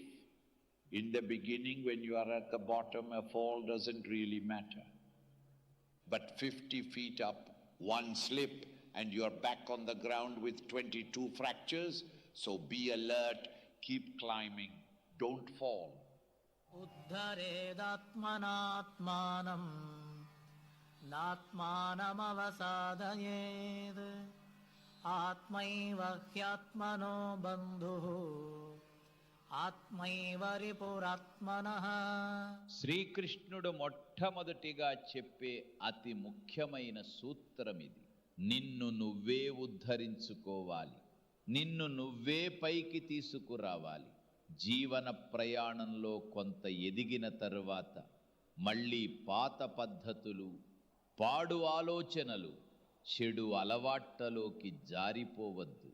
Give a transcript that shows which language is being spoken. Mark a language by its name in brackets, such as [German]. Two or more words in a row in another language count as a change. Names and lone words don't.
[English] In the beginning, when you are at the bottom, a fall doesn't really matter. But 50 feet up, one slip, and you're back on the ground with 22 fractures. So be alert, keep climbing, don't fall. [Sanskrit] उद्धरेदात्मनात्मानं नात्मानम् अवसादयेत् आत्मैव ह्यात्मनो बन्धु आत्मैव रिपुरात्मनः. [Telugu] శ్రీకృష్ణుడు మొట్టమొదటిగా చెప్పే అతి ముఖ్యమైన సూత్రమిది. నిన్ను నువ్వే ఉద్ధరించుకోవాలి, నిన్ను నువ్వే పైకి తీసుకురావాలి. జీవన ప్రయాణంలో కొంత ఎదిగిన తరువాత మళ్ళీ పాత పద్ధతులు, పాడు ఆలోచనలు, చెడు అలవాట్లలోకి జారిపోవద్దు.